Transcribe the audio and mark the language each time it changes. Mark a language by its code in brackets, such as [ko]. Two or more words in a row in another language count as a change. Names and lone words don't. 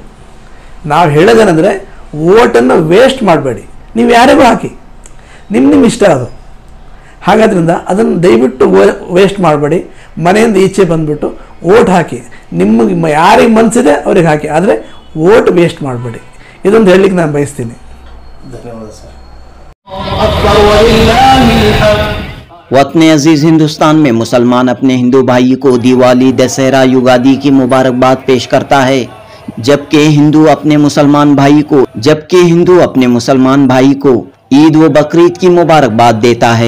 [kn] ನಾವು ಹೇಳೋದೇನೆಂದರೆ ವೋಟನ್ನು ವೇಸ್ಟ್ ಮಾಡಬೇಡಿ, ನೀವು ಯಾರಿಗೂ ಹಾಕಿ, ನಿಮ್ಮ ಇಷ್ಟ ಅದು। ಹಾಗಾದ್ರಿಂದ ಅದನ್ನು ದಯವಿಟ್ಟು ವೇಸ್ಟ್ ಮಾಡಬೇಡಿ, ಮನೆಯಿಂದ ಈಚೆ ಬಂದುಬಿಟ್ಟು ವೋಟ್ ಹಾಕಿ, ನಿಮಗೆ ಯಾರಿಗೆ ಮನಸ್ಸಿದೆ ಅವ್ರಿಗೆ ಹಾಕಿ, ಆದರೆ [en] vote waste [kn] ಮಾಡಬೇಡಿ। ಇದೊಂದು ಹೇಳಲಿಕ್ಕೆ ನಾನು ಬಯಸ್ತೀನಿ। ಧನ್ಯವಾದ ಸರ್। [hi] वतन अजीज हिंदुस्तान में मुसलमान अपने हिंदू भाई को दिवाली, दशहरा, युगादी की मुबारकबाद पेश करता है, जबकि हिंदू अपने मुसलमान भाई को ईद व बकरीद की मुबारकबाद देता है।